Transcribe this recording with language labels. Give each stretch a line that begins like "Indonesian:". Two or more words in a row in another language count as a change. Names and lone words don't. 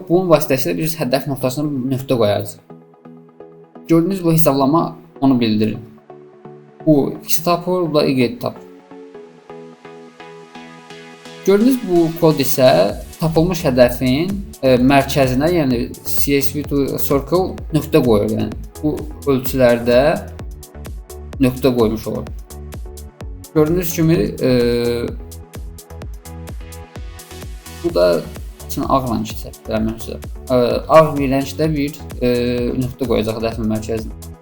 Azerbaijani: Bunun vasitəsilə biz hədəf nöqtəsinə nöqtə qoyarıq. Gördüyünüz bu hesablama onu bildirir. Bu x tapır, bu da y tapır. Gördüyünüz bu kod isə tapılmış hədəfin mərkəzinə, yəni CSV to circle nöqtə qoyur. Yəni bu ölçülərdə nöqtə qoymuş olur. Gördüyünüz kimi bu da için ağ rəng səpələmişsə. Ağ bir rəngdə bir nöqtə qoyacaq hədəfin mərkəzinə.